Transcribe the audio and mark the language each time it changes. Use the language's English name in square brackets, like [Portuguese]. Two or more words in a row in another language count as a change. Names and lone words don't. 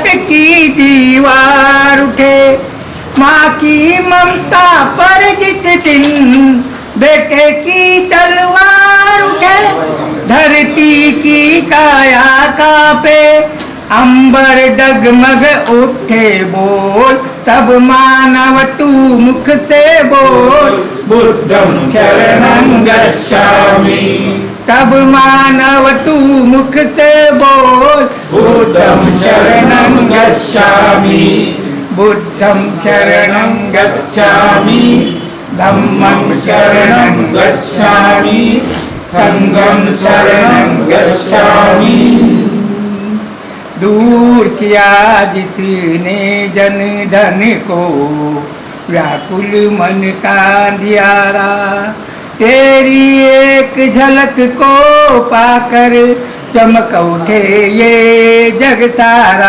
[Hindi] की दीवार उठे, माँ की ममता पर जिस दिन बेटे की तलवार उठे, धरती की काया कांपे, अंबर डगमग उठे बोल, तब मानव तू मुख से बोल [Pali] बुद्धं शरणं गच्छामि। [Hindi] तब मानव तू मुख से बोल [Pali] बुद्धं शरणं गच्छामि, बुद्धं शरणं गच्छामि, धम्मं शरणं गच्छामि, संघं शरणं गच्छामि। [Hindi] दूर किया जिसने जन धन को व्याकुल मन का अंधियारा, तेरी एक झलक को पाकर चमक उठे ये जग सारा।